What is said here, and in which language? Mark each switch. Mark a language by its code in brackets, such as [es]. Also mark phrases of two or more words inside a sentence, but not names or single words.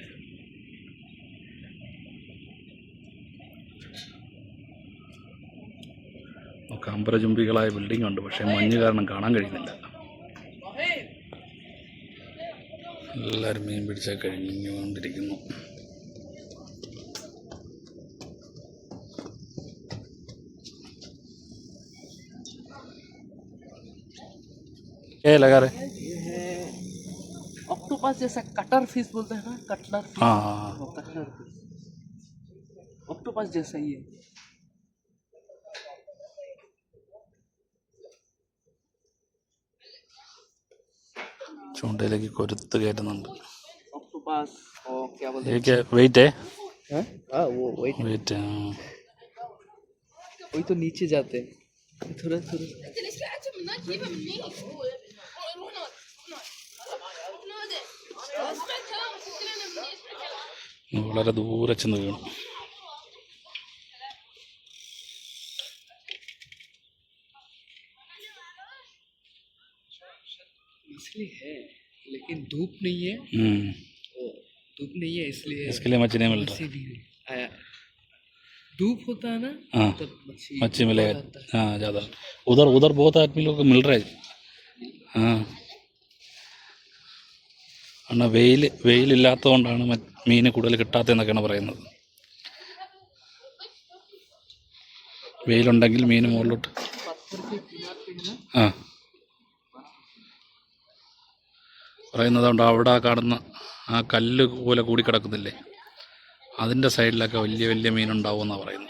[ml] ഒക്കെ അമ്പരചുംബികളായ ബിൽഡിംഗ് ഉണ്ട്, പക്ഷേ മഞ്ഞ് കാരണം കാണാൻ കഴിയുന്നില്ല. എല്ലാവരും മീൻ പിടിച്ചാൽ കഴിഞ്ഞുകൊണ്ടിരിക്കുന്നു. [hi] लगा रहे ऑक्टोपस जैसा [en] cutter fish [hi] बोलते हैं ना, [en] cutler fish. [hi] हाँ, [en] cutler fish [hi] ऑक्टोपस जैसा ही है। [ml] ചൂണ്ടയിലേക്ക് കൊരുത്ത് കയറ്റുന്നുണ്ട്. [hi] ऑक्टोपस और क्या बोलते हैं, क्या वेट है? हाँ वो वेट वही तो नीचे जाते हैं थोड़ा थोड़ा. [ml] വളരെ ദൂരെ ചെന്ന് വീണു. [hi] मछली है लेकिन धूप नहीं है, धूप नहीं है इसके लिए मछली नहीं मिल रहा. आया धूप होता है ना, हाँ, तब मच्छी मिलेगा. हाँ, ज़्यादा उधर बहुत आदमी लोग को मिल रहा है. हाँ, [ml] എന്നാൽ വെയിലില്ലാത്തതുകൊണ്ടാണ് മീൻ കൂടുതൽ കിട്ടാത്തതെന്നൊക്കെയാണ് പറയുന്നത്. വെയിലുണ്ടെങ്കിൽ മീൻ മുകളിലോട്ട്. ആ, പറയുന്നതുകൊണ്ട് അവിടെ കാണുന്ന ആ കല്ല് പോലെ കൂടിക്കിടക്കുന്നില്ലേ, അതിൻ്റെ സൈഡിലൊക്കെ വലിയ വലിയ മീനുണ്ടാവുമെന്നാണ് പറയുന്നത്.